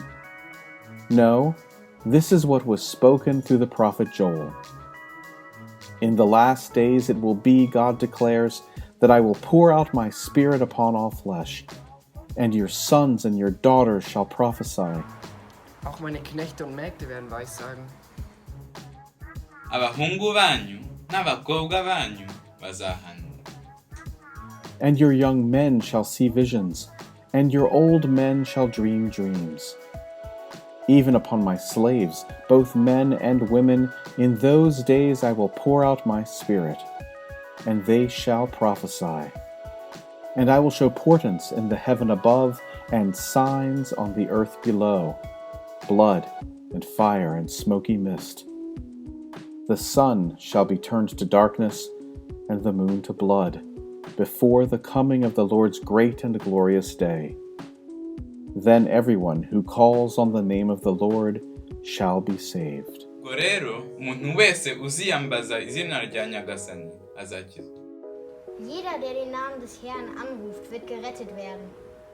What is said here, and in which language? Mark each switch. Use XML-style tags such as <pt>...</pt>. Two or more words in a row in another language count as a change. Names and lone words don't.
<en>No, this is what was spoken through the prophet Joel. In the last days it will be, God declares, that I will pour out my Spirit upon all flesh, and your sons and your daughters shall prophesy.</en> <de>Auch meine Knechte und Mägde werden weissagen.</de> <rw>Abahungu banyu n'abakobwa banyu bazahanura.</rw> <en>And your young men shall see visions, and your old men shall dream dreams. Even upon my slaves, both men and women, in those days I will pour out my Spirit, and they shall prophesy. And I will show portents in the heaven above, and signs on the earth below, blood and fire and smoky mist. The sun shall be turned to darkness, and the moon to blood, before the coming of the Lord's great and glorious day. Then everyone who calls on the name of the Lord shall be saved.</en> <rw>Ubwo rero umuntu wese uziyambaza izina rya Nyagasani azakizwa.</rw> <de>Jeder, der den Namen des Herrn anruft, wird gerettet werden.</de>